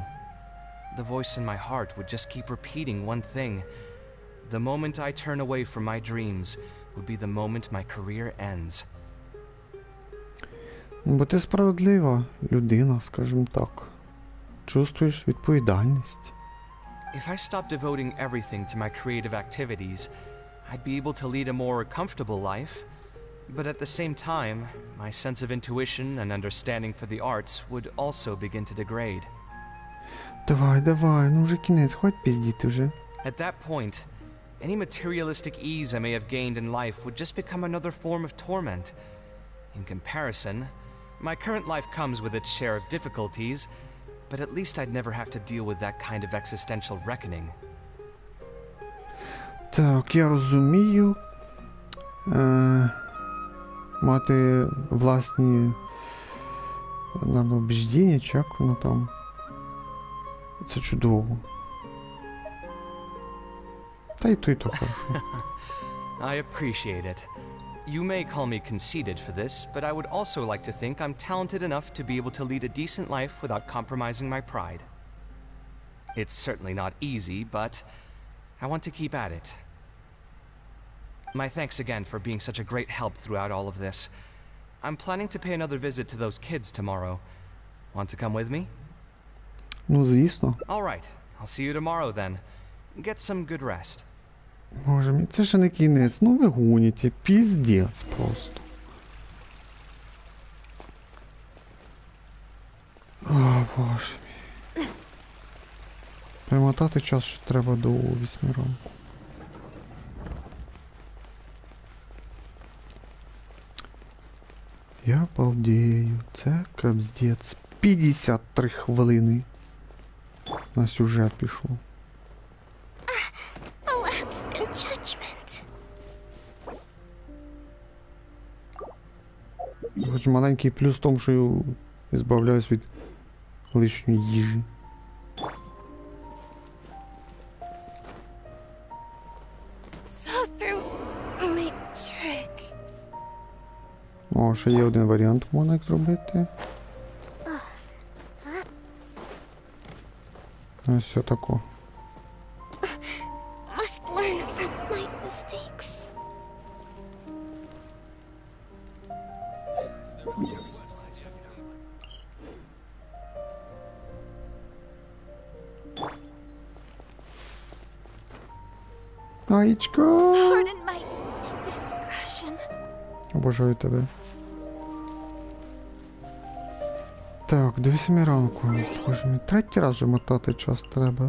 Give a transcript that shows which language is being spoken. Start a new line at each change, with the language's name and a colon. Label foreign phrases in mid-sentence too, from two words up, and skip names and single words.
English: The voice in my heart would just keep repeating one thing. The moment I turn away from my dreams would be the moment my career ends.
Ukrainian: Бо ти справедлива людина, скажімо так. Чувствуєш відповідальність.
English: If I stopped devoting everything to my creative activities, I'd be able to lead a more comfortable life. But at the same time, my sense of intuition and understanding for the arts would also begin to degrade.
Ukrainian: Давай, ну вже кінець, хватить пиздіти вже.
English: At that point, any materialistic ease I may have gained in life would just become another form of torment. In comparison, my current life comes with its share of difficulties, but at least I'd never have to deal with that kind of existential reckoning.
Ukrainian: Так, я розумію. Мати власні, наверно, убіждення, чи як воно там. Це чудово. Та й то хорошо.
English: I appreciate it. You may call me conceited for this, but I would also like to think I'm talented enough to be able to lead a decent life without compromising my pride. It's certainly not easy, but I want to keep at it. My thanks again for being such a great help throughout all of this. I'm planning to pay another visit to those kids tomorrow. Want to come with me?
Ukrainian: Ну, звісно.
English: All right. I'll see you tomorrow then. Get some good rest.
Ukrainian: Боже мій, це ще не кінець. Ну ви гоніте, піздець просто. О, боже мій. Перемотати час ще треба до 8 ранку. Я балдею. Це капздець. 53 хвилини. На сюжет пішов.
English: A lapse in judgment.
Ukrainian: Хоч маленький плюс в тому, що я збавляюсь від лишньої їжі.
English: So through my trick.
Ukrainian: О, ще є один варіант, можна як зробити. Ось все тако.
English: Must learn from my mistakes.
Ukrainian: Аєчка!
English: Pardon my indiscretion.
Ukrainian: Обожаю тебе. Так, до 8 ранку. Боже мій, третій раз вже мотати час треба.